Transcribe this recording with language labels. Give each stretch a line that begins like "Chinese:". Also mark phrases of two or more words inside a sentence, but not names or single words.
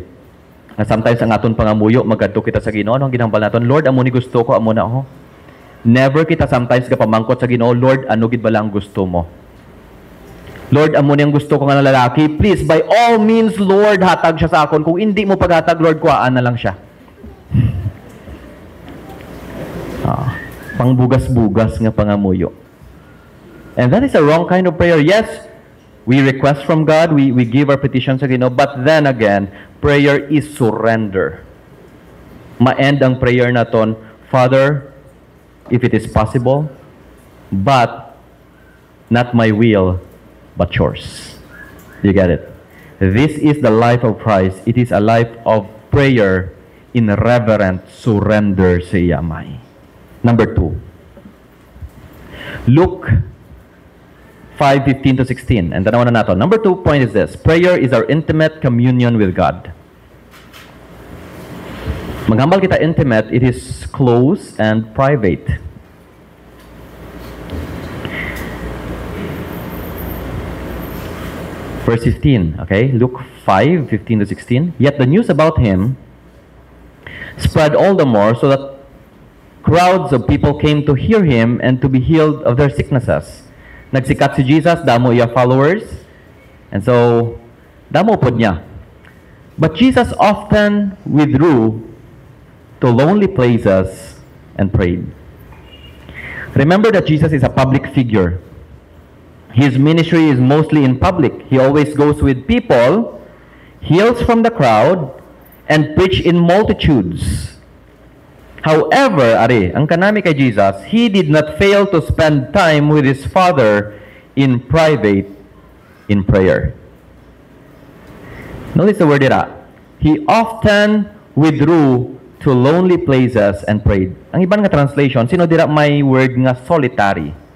Hiligaynon: Na sometimes ang aton pangamuyo, magadto kita sa Ginoo, ano ang ginambal naton? Lord, amo ni gusto ko, amo na ako. Never kita sometimes kapamangkot sa Ginoo, Lord, ano gid ba lang gusto mo? Lord, amo ni ang gusto ko nga na lalaki.
English: Please, by all means, Lord,
Hiligaynon: hatag siya sa akon. Kung hindi mo paghatag, Lord, kuhaan na lang siya. Pangbugas-bugas nga pangamuyo.
English: And that is a wrong kind of prayer. Yes, we request from God, we give our petitions
Hiligaynon: sa Ginoo,
English: but then again, prayer is surrender.
Hiligaynon: Ma-end ang prayer naton,
English: Father, if it is possible, but not my will, but yours. You get it? This is the life of Christ. It is a life of prayer in reverent surrender
Hiligaynon: sa iyamay. Number 2. Luke 5:15 to 16. And tanawan na nato.
English: Number 2 point is this. Prayer is our intimate communion with God.
Hiligaynon: Maghambal kita intimate,
English: it is close and private. Verse 15, okay? Luke 5:15 to 16. Yet the news about him spread all the more, so that crowds of people came to hear him and to be healed of their sicknesses.
Hiligaynon: Nagsikat si Jesus, damo iya followers,
English: and so
Hiligaynon: damo pod niya.
English: But Jesus often withdrew to lonely places and prayed. Remember that Jesus is a public figure. His ministry is mostly in public. He always goes with people, heals from the crowd, and preach in multitudes. However,
Hiligaynon: ang kanami kay
English: Jesus, he did not fail to spend time with his Father in private, in prayer. Notice the word dira. He often withdrew to lonely places and prayed.
Hiligaynon: Ang ibang nga translation, sino dira may word nga solitary?